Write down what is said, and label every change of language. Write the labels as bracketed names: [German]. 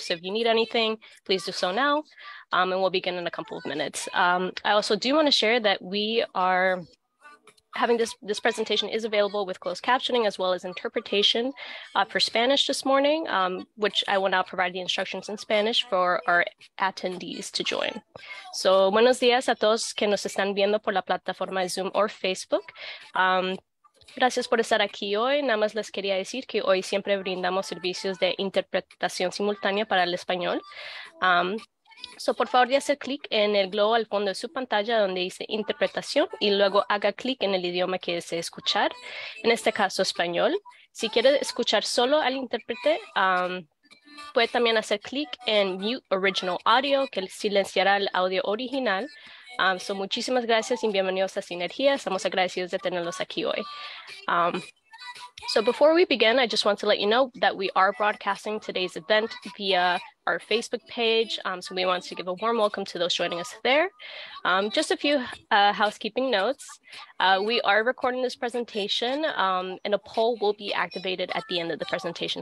[English] So if you need anything, please do so now, and we'll begin in a couple of minutes. I also do want to share that we are having this presentation is available with closed captioning as well as interpretation for Spanish this morning, which I will now provide the instructions in Spanish for our attendees to join. [Spanish] So, buenos días a todos que nos están viendo por la plataforma de Zoom o Facebook. Gracias por estar aquí hoy. Nada más les quería decir que hoy siempre brindamos servicios de interpretación simultánea para el español. So, por favor, de hacer clic en el globo al fondo de su pantalla donde dice interpretación y luego haga clic en el idioma que desee escuchar, en este caso español. Si quiere escuchar solo al intérprete, puede también hacer clic en Mute Original Audio, que silenciará el audio original. So, muchísimas gracias y bienvenidos a Sinergia. Estamos agradecidos de tenerlos aquí hoy. [English] So before we begin, I just want to let you know that we are broadcasting today's event via our Facebook page. So we want to give a warm welcome to those joining us there. Just a few housekeeping notes. We are recording this presentation and a poll will be activated at the end of the presentation.